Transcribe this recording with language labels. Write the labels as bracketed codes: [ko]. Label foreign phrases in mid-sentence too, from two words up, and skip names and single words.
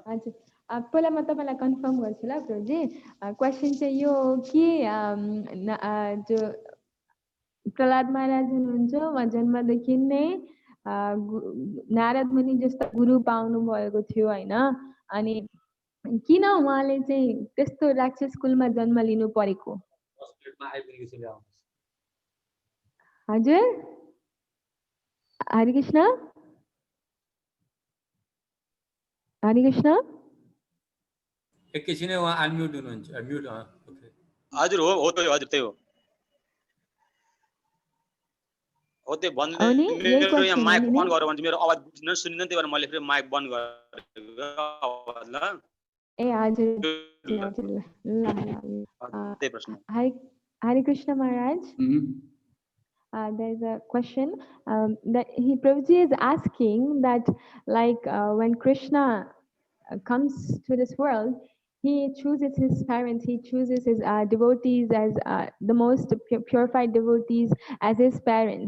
[ne] हजुर पहिला म तपाईँलाई कन्फर्म गर्छु ल प्रभुजी क्वेसन चाहिँ यो हो कि जो प्रहलाद महाराज हुनुहुन्छ उहाँ जन्मदेखि नै नारद मुनि जस्तो गुरु पाउनु भएको थियो होइन अनि किन उहाँले चाहिँ त्यस्तो राक्षस कुलमा जन्म लिनु परेको हजुर हरे कृष्ण हरे कृष्ण एकैछिनै उहाँ अनम्युट हुनुहुन्छ म्युट हजुर हो त्यो हजुर त्यही हो त्यो भन्दै मेरो यहाँ [en] mic on [ne] गरेर भन्छ मेरो आवाज बुझ्न सुनिन्न त्यही भएर मैले फेरि माइक बन्द गरेको आवाज ल ए हजुर त्यही प्रश्न [en] हरे कृष्ण महाराज there's a question that Prabhuji is asking that like when Krishna comes to this world, he chooses his parents, he chooses his devotees as the most purified devotees as his parents.